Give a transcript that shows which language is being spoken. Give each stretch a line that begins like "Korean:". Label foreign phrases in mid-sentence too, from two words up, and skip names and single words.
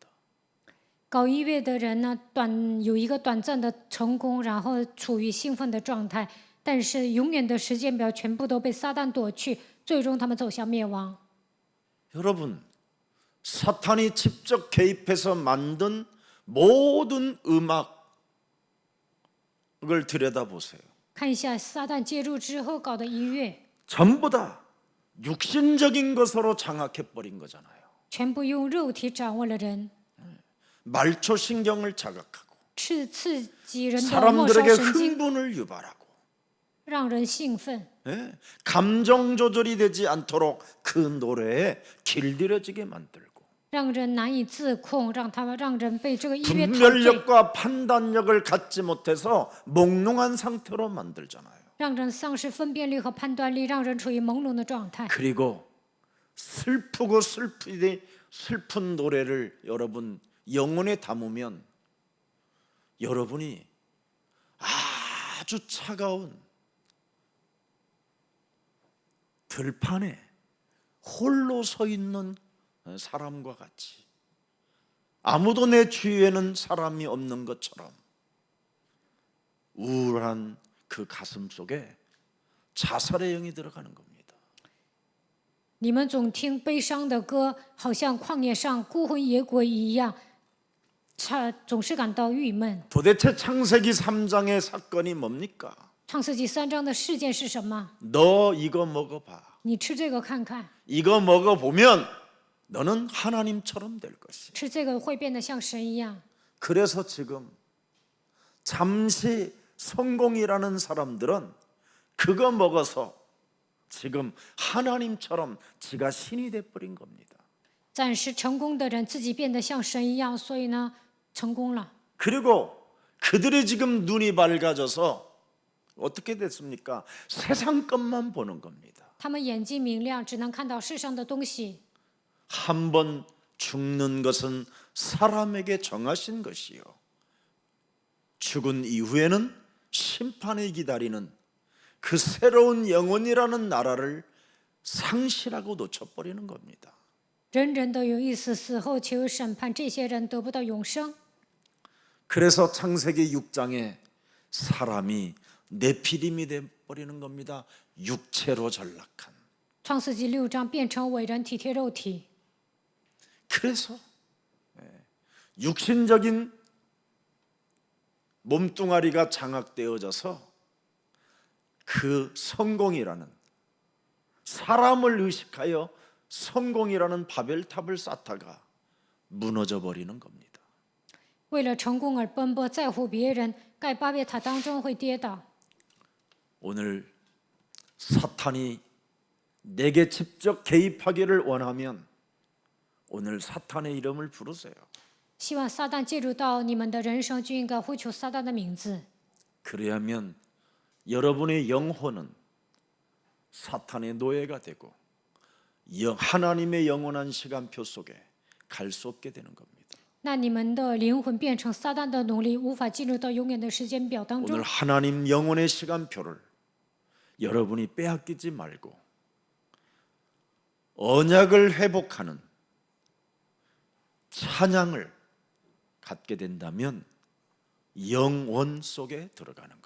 Chinese: 搞音乐的人呢，有一个短暂的成功，然后处于兴奋的状态，但是永远的时间表全部都被撒旦夺去，最终他们走向灭亡。
Korean: 여러분, 사탄이 직접 개입해서 만든 모든 음악을 들여다보세요.
Chinese: 看一下撒旦介入之后搞的音乐，
Korean: 전부 다 육신적인 것으로 장악해버린 거잖아요.
Chinese: 全部用肉体掌握了人，
Korean: 말초신경을 자극하고
Chinese: 刺激人的末梢
Korean: 사람들에게
Chinese: 神经，
Korean: 흥분을 유발하고
Chinese: 让人兴奋，
Korean: 예? 감정 조절이 되지 않도록 그 노래에 길들여지게 만들고
Chinese: 让人难以自控，让人被这个音乐陶醉，
Korean: 분별력과 판단력을 갖지 못해서 몽롱한 상태로 만들잖아요.
Chinese: 让人丧失分辨力和判断力，让人处于朦胧的状态。
Korean: 그리고 슬프고 슬프게 슬픈 노래를 여러분 영혼에 담으면 여러분이 아주 차가운 들판에 홀로 서 있는 사람과 같이, 아무도 내 주위에는 사람이 없는 것처럼 우울한 그 가슴 속에 자살의 영이 들어가는 겁니다.
Chinese: 你们总听悲伤的歌，好像旷野上孤魂野鬼一样，总是感到郁闷。
Korean: 도대체 창세기 3장의 사건이 뭡니까?
Chinese: 创世纪3章的事件是什么？
Korean: 너 이거 먹어봐.
Chinese: 你吃这个看看，
Korean: 이거 먹어보면 너는 하나님처럼 될 것이야.
Chinese: 吃这个会变得像神一样。
Korean: 그래서 지금 잠시 성공이라는 사람들은 그거 먹어서 지금 하나님처럼 지가 신이 돼버린 겁니다.
Chinese: 暂时成功的人自己变得像神一样，所以呢，成功了。
Korean: 그리고 그들이 지금 눈이 밝아져서 어떻게 됐습니까? 세상 것만 보는 겁니다.
Chinese: 他们眼睛明亮，只能看到世上的东西。
Korean: 한 번 죽는 것은 사람에게 정하신 것이요, 죽은 이후에는 심판이 기다리는 그 새로운 영혼이라는 나라를 상실하고 놓쳐버리는 겁니다.
Chinese: 人人都有意思，死后且有审判，这些人得不到永生。
Korean: 그래서 창세기 6장에 사람이 네피림이 돼버리는 겁니다. 육체로 전락한.
Chinese: 创世纪6章变成伟人，体贴肉体。
Korean: 그래서 육신적인 몸뚱아리가 장악되어져서 그 성공이라는, 사람을 의식하여 성공이라는 바벨탑을 쌓다가 무너져 버리는 겁니다.
Chinese: 为了成功而奔波，在乎别人，盖巴别塔当中会跌倒。
Korean: 오늘 사탄이 내게 직접 개입하기를 원하면 오늘 사탄의 이름을 부르세요.
Chinese: 希望撒旦介入到你们的人生，就应该呼求撒旦的名字。
Korean: 그래야면 여러분의 영혼은 사탄의 노예가 되고 하나님의 영원한 시간표 속에 갈 수 없게 되는 겁니다.
Chinese: 那你们的灵魂变成撒旦的奴隶，无法进入到永远的时间表当中
Korean: 오늘 。 하나님 영원의 시간표를 여러분이 빼앗기지 말고 언약을 회복하는 찬양을 갖게 된다면 영원 속에 들어가는 겁니다.